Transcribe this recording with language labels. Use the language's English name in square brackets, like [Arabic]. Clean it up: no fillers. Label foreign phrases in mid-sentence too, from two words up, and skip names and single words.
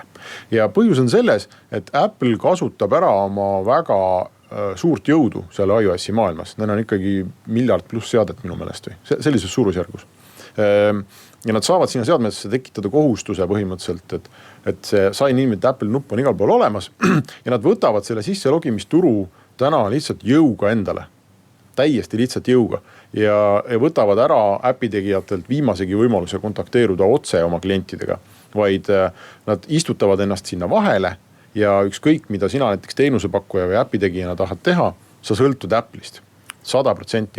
[Estonian] Ja põhjus on selles, et Apple kasutab ära oma väga suurt jõudu seal iOS-i maailmas. Neil on ikkagi 1 miljard pluss seadet minu meelest või sellises suurusjärgus. Ja nad saavad sinna seadmetesse tekitada kohustuse põhimõtteliselt, et see sign in with Apple nupp on igal pool olemas ja nad võtavad selle sisse logimisturu täna lihtsalt jõuga endale. Täiesti lihtsalt jõuga ja võtavad ära äpitegijatelt viimasegi võimaluse kontakteeruda otse oma klientidega, vaid nad istutavad ennast sinna vahele ja ükskõik, mida sina näiteks teenusepakkuja või äpitegijana tahad teha, sa sõltud Apple'ist 100%.